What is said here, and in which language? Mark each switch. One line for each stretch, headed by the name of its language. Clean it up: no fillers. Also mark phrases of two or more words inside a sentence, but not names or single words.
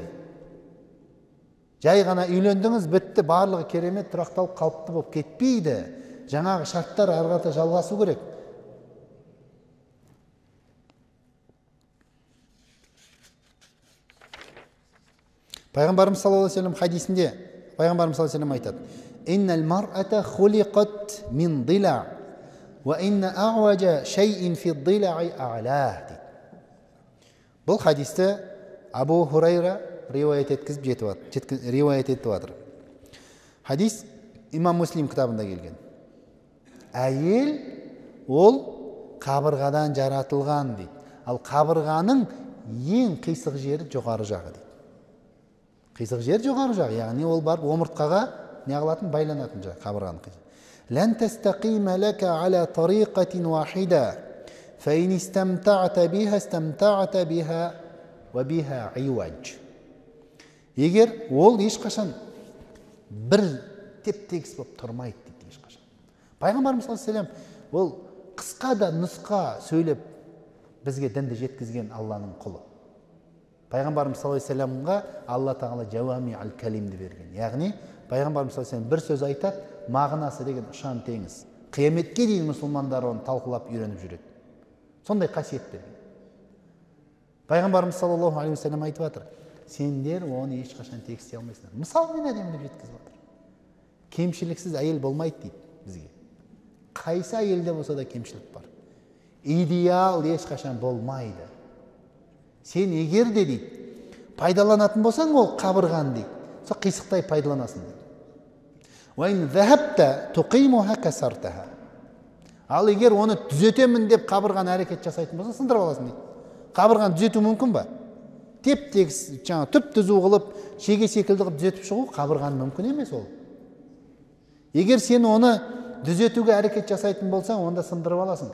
Kazakh: Жай ғана үйлендіңіз, бітті, барлығы керемет, тұрақталып қалыпты болып кетпейді. Жаңағы шарттар арғата жалғасу керек.
Arabic: Пайғамбарымыз صلى الله عليه وسلم
Kazakh: хадисінде Пайғамбарымыз
Arabic: صلى الله عليه وسلم айтады: "إن المرأة خلقت من ضلع وإن أعوج شيء في الضلع أعلاه."
Kazakh: Бұл хадисті Абу Хурайра риуаят етіп жатыр. Хадис Имам Муслим кітабында келген. Әйел ол қабырғадан жаратылған дейді. Ал қабырғаның ең қисық жері жоғары жағы дейді. Қисық жер жоғары жағы, яғни ол барып омыртқаға не қылатын, байланатын жағы қабырғаның қисық.
Arabic: لن تستقيم لك على طريقة واحدة فإن استمتعت بها استمتعت بها وبها عوج.
Kazakh: Егер ол ешқашан бір теп-тегіс болып тұрмайды дейді ешқашан. Пайғамбарымыз
Arabic: صلى الله عليه وسلم
Kazakh: ол қысқа да нұсқа сөйлеп бізге дінді жеткізген Алланың құлы. Пайғамбарымыз
Arabic: صلى الله عليه وسلم
Kazakh: Алла Тағала
Arabic: جوامع الكلم
Kazakh: берген. Яғни Пайғамбарымыз
Arabic: صلى الله عليه وسلم
Kazakh: бір сөз айтады, мағынасы деген ұшан теңіз. Қияметке дейін мұсылмандар оны талқылап үйреніп жүреді. Сондай қасиет берген. Пайғамбарымыз
Arabic: صلى الله عليه وسلم
Kazakh: айтып жатыр: сендер оны ешқашан тексте алмайсыңдар. Мысалмен әдемілеп жеткізіп жатыр. Кемшіліксіз әйел болмайды дейді бізге. Қайсы әйелде болса да кемшілік бар. Идеал ешқашан болмайды. Сен егер де дейді, пайдаланатын болсаң ол қабырған дейді, сол қисықтай пайдаланасың дейді.
Arabic: وَإِنْ ذَهَبْتَ تُقِيمُهَا كَسَرْتَهَا.
Kazakh: Ал егер оны түзетемін деп қабырған әрекет жасайтын болса, сындырып аласың дейді. Қабырғаны түзету мүмкін ба? Теп-тегіс, түп-түзу қылып, шеге секілді қылып түзетіп шығу қабырған мүмкін емес ол. Егер сен оны дүзетуге әрекет жасайтын болсаң, онда сындырып аласың.